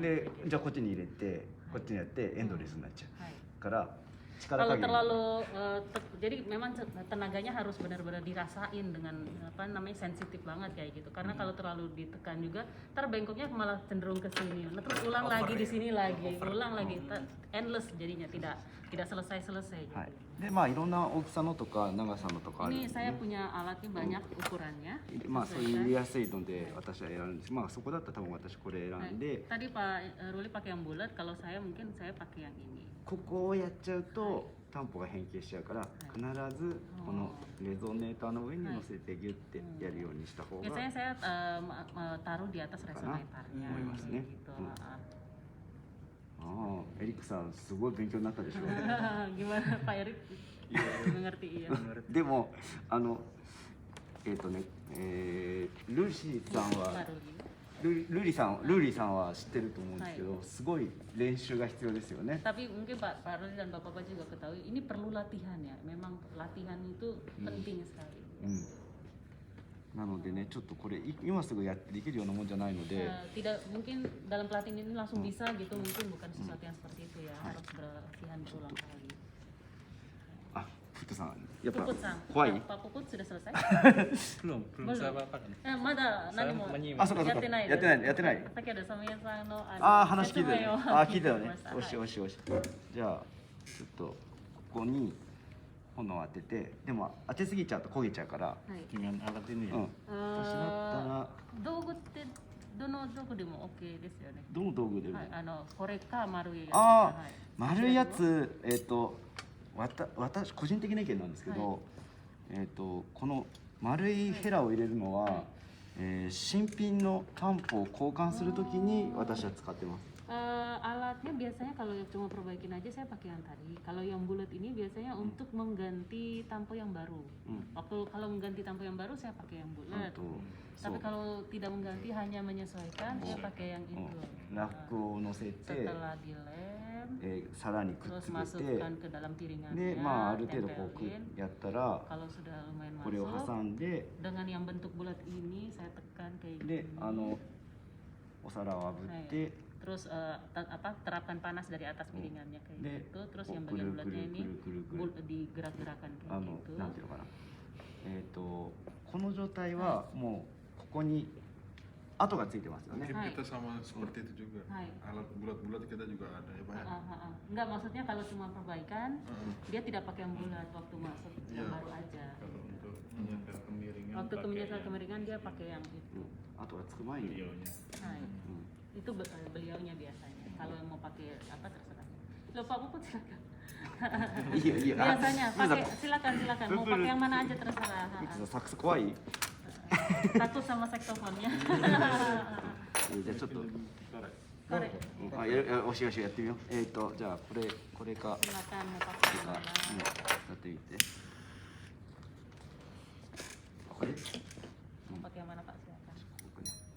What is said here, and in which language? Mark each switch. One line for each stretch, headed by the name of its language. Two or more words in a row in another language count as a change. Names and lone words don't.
Japanese: でじゃあこっちに入れてこっちにやってエンドレスになっちゃ Hai. うから力
Indonesian: Kalau
Japanese: 加減
Indonesian: terlalu jadi memang tenaganya harus benar-benar dirasain dengan apa namanya sensitif banget kayak gitu. Karena kalau terlalu ditekan juga, ntar bengkoknya malah cenderung ke sini. Nah, terus ulang lagi di sini lagi, ulang lagi, endless jadinya tidak selesai-selesai. Gitu.
Japanese: はい、でまあいろんな大きさのとか長さのとかあるん
Indonesian: Ini
Japanese: で、
Indonesian: saya
Japanese: ね、
Indonesian: punya alatnya banyak ukurannya.
Japanese: まあそういう
Indonesian: sesuaikan.
Japanese: 入れやすいので私は選んで、まあそこだったら多分私これ選 Hai. んで、
Indonesian: Tadi Pak Ruli pakai yang bulat, kalau saya mungkin saya pakai yang ini.
Japanese: ここをやっちゃうと担保が変形しちゃうから、必ずこのレゾネーターの上に乗せてギュッてやるようにした方が、
Indonesian: Biasanya saya taruh di atas resonatornya. Mas, nih. Gitu.
Japanese: ああエリックさんすごい勉強になったでしょ
Indonesian: Gimana Pak Erik? Mengerti ya.
Japanese: でもルーシーさんは
Indonesian: Pak Ruli.
Japanese: ルーリーさんは知ってると思うんですけど、すごい練習が必要ですよね。
Indonesian: Tapi mungkin Pak Ruli dan Bapak-Bapak juga ketahui ini perlu latihan ya. Memang latihan itu penting sekali.
Japanese: なのでね、ちょっとこれ今すぐできるようなもんじゃないので、
Indonesian: Tidak mungkin dalam pelatihan ini langsung bisa gitu, mungkin bukan sesuatu yang seperti itu ya. Harus berlatihan berulang kali.
Japanese: あ、プットさん、やっぱ Puput Sang, 怖い？
Indonesian: Pak Puput sudah selesai? Belum saya apa-apa kan.
Japanese: Mada,
Indonesian: Saya nani mau? menyimak.
Japanese: あ、そうかそうか。やってない。 Saki ada Samia Sang no ああ、話聞いてる。説明をああ、聞いてたね。聞きましたよしよしよし。じゃあちょっとここに炎を当てて、でも当てすぎちゃうと焦げちゃうから、はい。
Indonesian: Dengan alat ini ya.
Japanese: 私だったら道具ってどの道具でも OK ですよね。どの道具でも。はい、これか丸いやつ。ああ、はい丸いやつ、私個人的な意見なんですけど、この丸いヘラを入れるのは、新品のタンポを交換するときに私は使ってます。
Indonesian: Alatnya biasanya kalau cuma perbaikin aja saya pakai yang tadi. Kalau yang bulat ini biasanya untuk mengganti tampo yang baru. Waktu kalau mengganti tampo yang baru saya pakai yang bulat. Tapi kalau tidak mengganti hanya menyesuaikan saya pakai yang itu.
Japanese: ラックを乗せて、
Indonesian: Setelah dilem,
Japanese: さらにくっ
Indonesian: terus
Japanese: つけて
Indonesian: masukkan ke dalam piringannya.
Japanese: で、まあある程度こう
Indonesian: tempelin.
Japanese: やったら
Indonesian: Kalau sudah lumayan
Japanese: これを
Indonesian: masuk,
Japanese: 挟んで、
Indonesian: dengan yang bentuk bulat ini saya tekan kayak
Japanese: で
Indonesian: gini.
Japanese: お皿を炙って、
Indonesian: Terus terapkan panas dari atas piringannya kayak
Japanese: De,
Indonesian: gitu. Terus oh, yang bagian
Japanese: guru,
Indonesian: bulatnya
Japanese: guru,
Indonesian: ini
Japanese: ぐる、ぐる、ぐる.
Indonesian: digerak-gerakan kayak gitu.
Japanese: なんていうのかな、この状態はもうここに跡がついてますよね。
Indonesian: Mungkin kita sama seperti itu juga.
Japanese: Hai.
Indonesian: Alat bulat-bulat kita juga ada ya Pak ya. Enggak, maksudnya kalau cuma perbaikan dia tidak pakai yang bulat waktu masuk yang baru aja. Kalau untuk menyetel kemiringan. Waktu pakai menyetel yang kemiringan dia pakai yang itu.
Japanese: 跡がつく前に、
Indonesian: beliaunya.
Japanese: Hai.
Indonesian: Itu beliaunya biasanya. Kalau yang mau pakai apa terserah. Loh Pak Puput silakan.
Japanese: いいよいいよ。
Indonesian: Biasanya
Japanese: あ、
Indonesian: pakai silakan mau pakai yang mana aja terserah.
Japanese: サックス怖い？
Indonesian: Takut sama saksofonnya.
Japanese: じゃあちょっと、
Indonesian: Korek.
Japanese: あ、よしよしやってみよう。じゃあこれか
Indonesian: Silakan mau
Japanese: こ
Indonesian: pakai
Japanese: れ
Indonesian: yang
Japanese: か、
Indonesian: mana.
Japanese: やってみて。これ？
Indonesian: Mau pakai yang mana Pak silakan.
Japanese: ここね。